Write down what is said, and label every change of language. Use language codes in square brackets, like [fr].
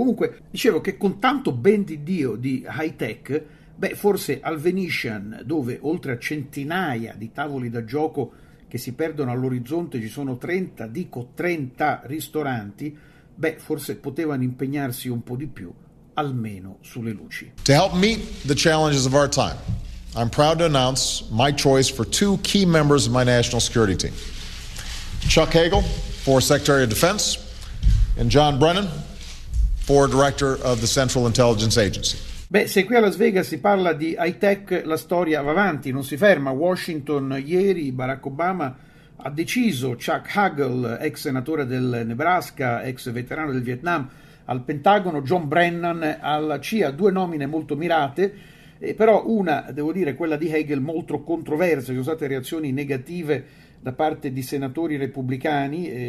[it] Comunque dicevo che con tanto ben di Dio di high tech, forse al Venetian, dove oltre a centinaia di tavoli da gioco che si perdono all'orizzonte ci sono 30 ristoranti, forse potevano impegnarsi un po' di più, almeno sulle luci. [en] To help meet the challenges of our time, I'm proud to announce my choice for two key members of my national security team. Chuck Hagel, for Secretary of Defense, and John Brennan, for Director of the Central Intelligence Agency. [it] Se qui a Las Vegas si parla di high tech, la storia va avanti, non si ferma. Washington ieri, Barack Obama ha deciso, Chuck Hagel, ex senatore del Nebraska, ex veterano del Vietnam, al Pentagono, John Brennan alla CIA, due nomine molto mirate, però una, devo dire, quella di Hagel, molto controversa, ci sono state reazioni negative da parte di senatori repubblicani.